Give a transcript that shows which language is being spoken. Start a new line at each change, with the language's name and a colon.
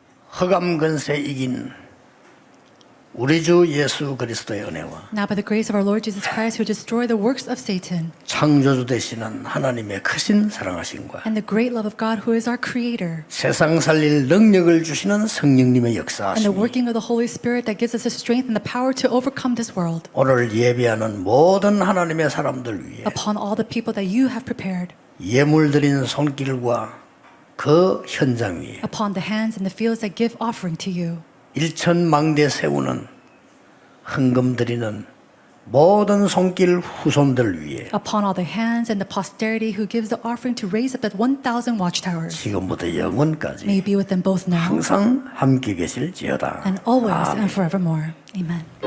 Korean: 흑암 근세 이긴 우리 주 예수 그리스도의 은혜와
English: Now by the grace of our Lord Jesus Christ, who destroyed the works of Satan,
Korean: 창조주 되시는 하나님의 크신 사랑하심과
English: and the great love of God, who is our Creator,
Korean: 세상 살릴 능력을 주시는 성령님의
English: and the
Korean: 역사하심이
English: working of the Holy Spirit that gives us the strength and the power to overcome this world,
Korean: 오늘 예배하는 모든 하나님의 사람들 위해
English: upon all the people that you have prepared,
Korean: 예물 드린 손길과 그 현장 위에
English: upon the hands and the fields that give offering to you,
Korean: 일천망대 세우는 헌금 드리는 모든 손길 후손들 위해
English: upon all the hands and the posterity who gives the offering to raise up that 1,000 watchtowers,
Korean: 지금부터 영원까지
English: may be with them both now
Korean: 항상 함께 계실지어다.
English: and always and forevermore. Amen.